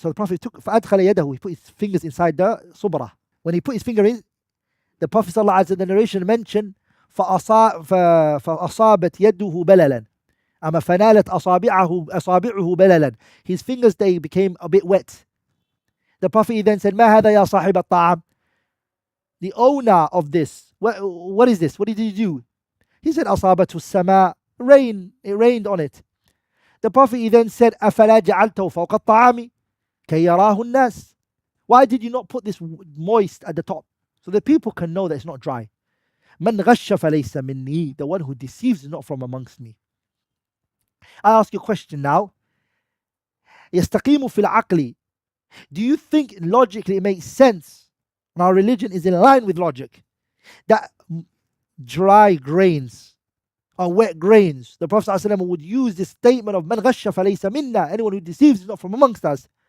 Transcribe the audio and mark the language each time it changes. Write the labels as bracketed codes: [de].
[en] So the Prophet took [ar] فَأَدْخَلَ يَدَهُ. [en] He put his fingers inside the subrah. When he put his finger in, the Prophet ﷺ, the narration mentioned [ar] فَأَصَابَتْ يَدُهُ بَلَلًا. أَمَا فَنَالَتْ أَصَابِعُهُ بَلَلًا. [en] His fingers, they became a bit wet. The Prophet then said, [ar] مَا هَذَا يَا صَاحِبَ الطَّعَامِ. [en] The owner of this, what is this? What did he do? He said, [ar] أَصَابَتْهُ السَّمَاء. [en] Rain. It rained on it. The Prophet then said, [ar] أَفَلَا جَعَلْتَهُ فَوْقَ الطَّعَامِ كَيْ يَرَاهُ النَّاسِ. [en] Why did you not put this moist at the top? So that people can know that it's not dry. [ar] مَنْ غَشَّ فَلَيْسَ مِنِّي. [en] The one who deceives is not from amongst me. I ask you a question now. [ar] يستقيم في العقل. [en] Do you think logically it makes sense, and our religion is in line with logic, that dry grains or wet grains, the Prophet ﷺ would use this statement of [ar] man ghasha falaysa minna, [en] anyone who deceives is not from amongst us.